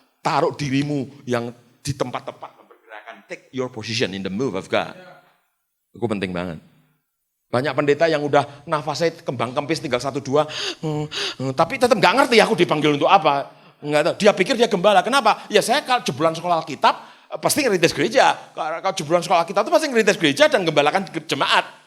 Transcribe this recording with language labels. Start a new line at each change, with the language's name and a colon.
Indonesian: Taruh dirimu yang di tempat tepat dalam pergerakan.
English: Take your position in the move of God.
Indonesian: Itu penting banget. Banyak pendeta yang udah nafasnya kembang kempis tinggal 1-2, tapi tetap nggak ngerti aku dipanggil untuk apa. Nggak tahu. Dia pikir dia gembala. Kenapa? Ya saya kalau jebolan sekolah Alkitab pasti ngerintis gereja. Kalau jebolan sekolah Alkitab itu pasti ngerintis gereja dan gembalakan jemaat.